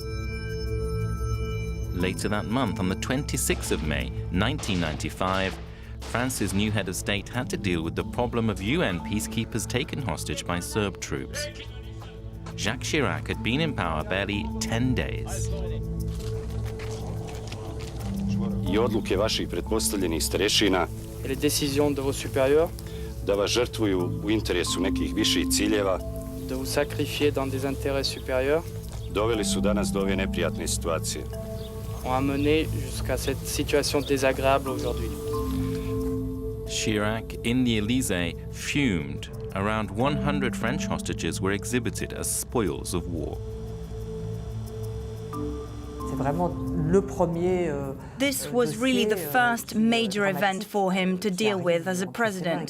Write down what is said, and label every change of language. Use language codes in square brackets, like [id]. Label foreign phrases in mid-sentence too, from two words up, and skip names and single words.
[en] Later that month, on the 26th of May, 1995, France's new head of state had to deal with the problem of UN peacekeepers taken hostage by Serb troops. Jacques Chirac had been in power barely 10 days. [sr] I odluke vaših pretpostavljenih starešina [fr] Et les décisions de vos supérieurs [sr] da vas žrtvuju u interesu nekih viših ciljeva [fr] de vous sacrifier dans des intérêts supérieurs [sr] doveli su danas do ove neprijatne situacije. [fr] ont amené jusqu'à cette situation désagréable aujourd'hui. [en] Chirac, in the Élysée, fumed. Around 100 French hostages were exhibited as spoils of war. This was really the first major event for him to deal with as a president.